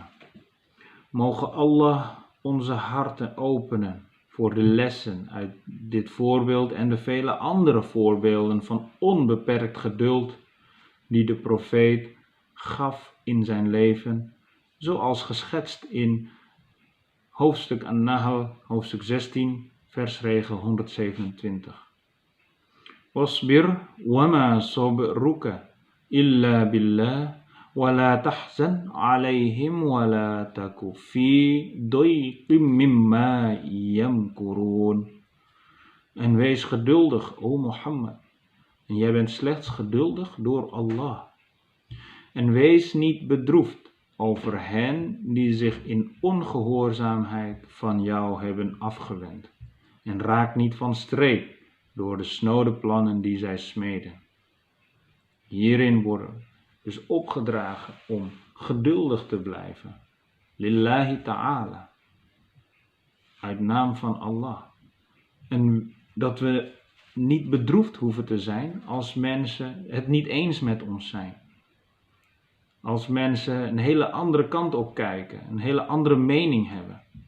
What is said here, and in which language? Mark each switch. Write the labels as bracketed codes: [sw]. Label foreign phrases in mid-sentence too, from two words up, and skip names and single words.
[nl] Mogen Allah onze harten openen voor de lessen uit dit voorbeeld en de vele andere voorbeelden van onbeperkt geduld die de profeet gaf in zijn leven, zoals geschetst in hoofdstuk An-Nahl, hoofdstuk 16, versregel 127. [ar] واصبر وما صبرك إلا بالله ولا تحزن عليهم ولا تك في ضيق مما يمكرون. [nl] En wees geduldig, o Mohammed. En jij bent slechts geduldig door Allah. En wees niet bedroefd over hen die zich in ongehoorzaamheid van jou hebben afgewend. En raak niet van streek door de snode plannen die zij smeden. Hierin worden dus opgedragen om geduldig te blijven. [ar] لله تعالى. [nl] Uit naam van Allah. En dat we niet bedroefd hoeven te zijn als mensen het niet eens met ons zijn. Als mensen een hele andere kant op kijken, een hele andere mening hebben.